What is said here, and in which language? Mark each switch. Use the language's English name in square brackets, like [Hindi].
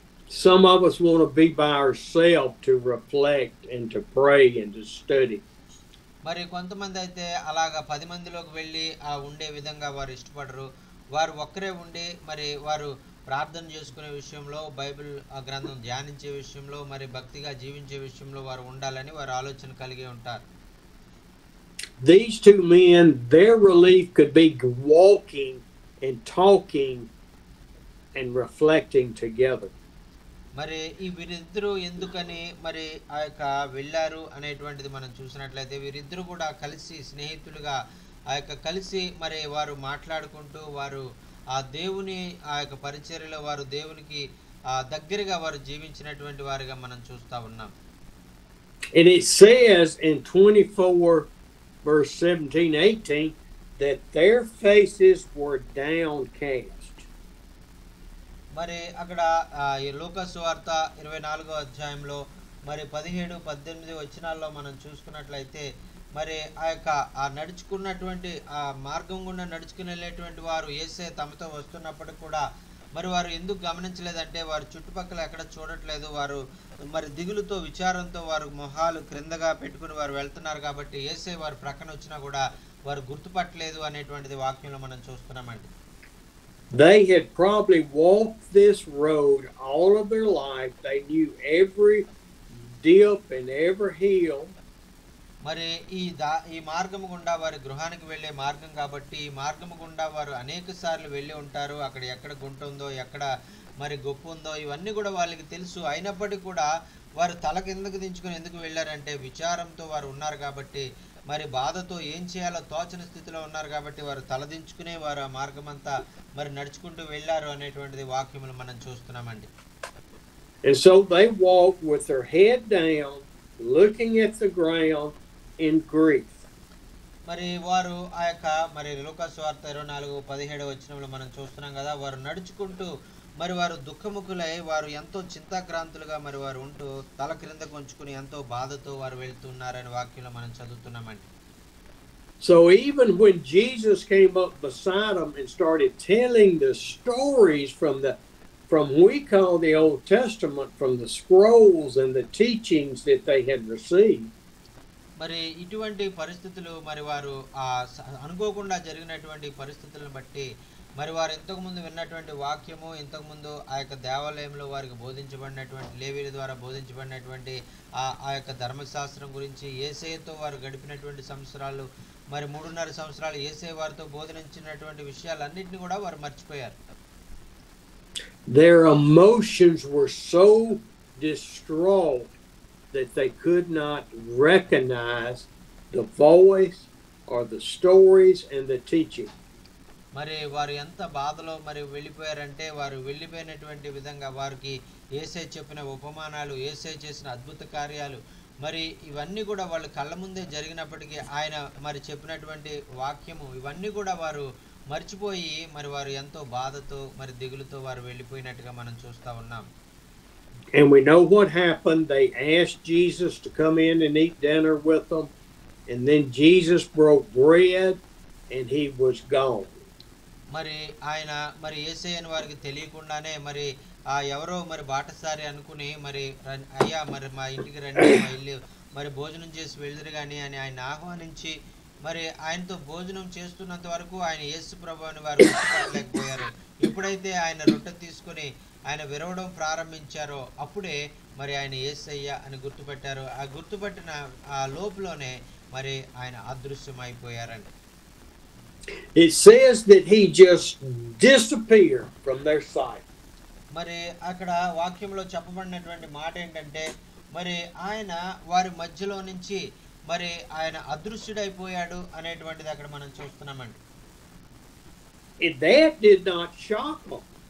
[English] Some of us want to be by ourselves to reflect and to pray and to study. [Telugu] మరి కొంతమంది అయితే అలాగా 10 మందిలోకి వెళ్ళి ఉండే విధంగా వారు ఇష్టపడరు, వారు ఒక్కరే ఉండి మరి వారు ప్రార్థన చేసుకునే విషయంలో, బైబిల్ గ్రంథం ధ్యానించే విషయంలో, మరి భక్తిగా జీవించే విషయంలో వారు ఉండాలని వారు ఆలోచన కలిగి ఉంటారు. [English] These 2 men, their relief could be walking and talking and reflecting together. [Telugu] మరి ఈ వీరిద్దరూ ఎందుకని మరి వెళ్ళారు అనేటువంటిది మనం చూసినట్లయితే వీరిద్దరూ కూడా కలిసి స్నేహితులుగా కలిసి మరి వారు మాట్లాడుకుంటూ వారు ఆ దేవుని పరిచర్యలో వారు దేవునికి దగ్గరగా వారు జీవించినటువంటి వారిగా మనం చూస్తా ఉన్నాం. [English] And it says in 24 verse 17-18 that their faces were downcast. [Telugu] మరి అక్కడ ఈ లూకా సువార్త 24వ అధ్యాయంలో మరి 17, 18 వచనాల్లో మనం చూసుకున్నట్లయితే మరి ఆ నడుచుకున్నటువంటి ఆ మార్గం గుండా నడుచుకుని వెళ్ళేటువంటి వారు యేసే తమతో వస్తున్నప్పటికి కూడా మరి వారు ఎందుకు గమనించలేదంటే వారు చుట్టుపక్కల ఎక్కడ చూడట్లేదు, వారు మరి దిగులుతో విచారంతో వారు మొహాలు క్రిందగా పెట్టుకుని వారు వెళ్తున్నారు కాబట్టి యేసే వారు ప్రక్కన వచ్చినా కూడా వారు గుర్తుపట్టలేదు అనేటువంటిది వాక్యంలో మనం చూస్తున్నామండి. [English] They had probably walked this road all of their life. They knew every dip and every hill. [Telugu] మరి ఈ మార్గము గుండా వారి గృహానికి వెళ్ళే మార్గం కాబట్టి ఈ మార్గము గుండా వారు అనేక సార్లు వెళ్ళి ఉంటారు. అక్కడ ఎక్కడ గుంట ఉందో, ఎక్కడ మరి గొప్ప ఉందో ఇవన్నీ కూడా వాళ్ళకి తెలుసు. అయినప్పటికీ కూడా వారు తల కిందకు దించుకొని ఎందుకు వెళ్ళారంటే విచారంతో వారు ఉన్నారు కాబట్టి, మరి బాధతో ఏం చేయాలో తోచని స్థితిలో ఉన్నారు కాబట్టి వారు తలదించుకునే వారు ఆ మార్గం అంతా మరి నడుచుకుంటూ వెళ్ళారు అనేటువంటిది వాక్యములు మనం చూస్తున్నామండి. [English] And so they walked with their head down, looking at the ground in grief. [Telugu] మరి వారు మరి లూకా సువార్త 24:17 వచనంలో మనం చూస్తున్నాం కదా, వారు నడుచుకుంటూ మరి వారు దుఃఖముఖులై వారు ఎంతో చింతాక్రాంతులుగా మరి వారు ఉంటూ తల క్రిందకు ఉంచుకుని ఎంతో బాధతో వారు వెళ్తున్నారని వాక్యంలో మనం చదువుతున్నామండి. [English] So even when Jesus came up beside them and started telling the stories from we call the Old Testament, from the scrolls and the teachings that they had received. [Telugu] మరి ఇటువంటి పరిస్థితులు మరి వారు అనుకోకుండా జరిగినటువంటి పరిస్థితులను బట్టి మరి వారు ఇంతకుముందు విన్నటువంటి వాక్యము, ఇంతకుముందు ఆ యొక్క దేవాలయంలో వారికి బోధించబడినటువంటి లేవీల ద్వారా బోధించబడినటువంటి ఆ యొక్క ధర్మశాస్త్రం గురించి, యేసయ్యతో వారు గడిపినటువంటి సంవత్సరాలు, మరి 3.5 సంవత్సరాలు యేసయ్య వారితో బోధించినటువంటి విషయాలన్నింటినీ కూడా వారు మర్చిపోయారు. [English] Their emotions were so distraught that they could not recognize the voice or the stories and the teaching. [Telugu] మరి వారు ఎంత బాధలో మరి వెళ్ళిపోయారంటే వారు వెళ్ళిపోయినటువంటి విధంగా వారికి యేసయ్య చెప్పిన ఉపమానాలు, యేసయ్య చేసిన అద్భుత కార్యాలు మరి ఇవన్నీ కూడా వాళ్ళ కళ్ళ ముందే జరిగినప్పటికీ ఆయన మరి చెప్పినటువంటి వాక్యము ఇవన్నీ కూడా వారు మర్చిపోయి మరి వారు ఎంతో బాధతో మరి దిగులుతో వారు వెళ్ళిపోయినట్టుగా మనం చూస్తా ఉన్నాం. [English] And we know what happened. They asked Jesus to come in and eat dinner with them, and then Jesus broke bread and he was gone. [Telugu] మరి ఆయన మరి యేసయ్యని వారికి తెలియకుండానే మరి ఎవరో మరి బాటసారి అనుకుని మరి అయ్యా మరి మా ఇంటికి రండి, మా ఇల్లు మరి భోజనం చేసి వెళ్ళరు కానీ అని ఆయన ఆహ్వానించి మరి ఆయనతో భోజనం చేస్తున్నంత వరకు ఆయన యేసు ప్రభువుని వారు గుర్తుపట్టలేకపోయారు. ఎప్పుడైతే ఆయన రొట్టె తీసుకుని ఆయన విరవడం ప్రారంభించారో అప్పుడే మరి ఆయన యేసయ్య అని గుర్తుపట్టారు. ఆ గుర్తుపట్టిన ఆ లోపులోనే మరి ఆయన అదృశ్యమైపోయారండి. [English] It says that he just disappeared from their sight. [Telugu] మరి అక్కడ వాక్యంలో చెప్పబడినటువంటి మాట ఏంటంటే మరి ఆయన వారి మధ్యలో నుంచి మరి ఆయన అదృశ్యుడైపోయాడు అనేటువంటిది అక్కడ మనం చూస్తున్నామండి. [English] That did not shock them.